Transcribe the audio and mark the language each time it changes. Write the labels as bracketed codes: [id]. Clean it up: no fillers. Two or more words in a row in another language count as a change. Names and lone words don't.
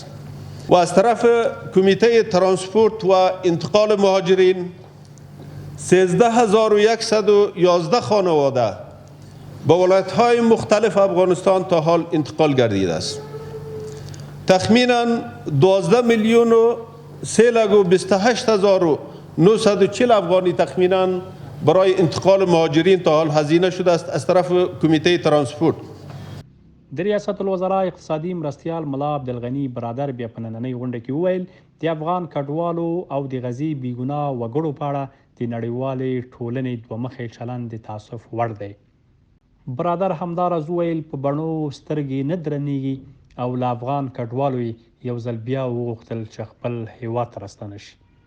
[fa] و از طرف کمیته ترانسپورت و انتقال مهاجرین 13,111 خانواده به ولایت‌های مختلف افغانستان تا حال انتقال گردیده است. تخمینا 12,328,940 افغانی تخمینا برای انتقال مهاجرین تا حال هزینه شده است از طرف کمیته ترانسپورت. [ps] د ریاست الوزرا اقتصادي مرستیال ملا عبدالغني برادر بیا په نننۍ غونډه کې وویل د افغان کډوالو او د غزې بېګناه وګړو په اړه د نړیوالې ټولنې دومخی چلند د تاسف وړ دی. برادر همداراز وویل په بڼو سترګې نه درنیږي او له افغان کډوالو یو ځل بیا وغوښتل چې خپل هیواد ته راستانه شي.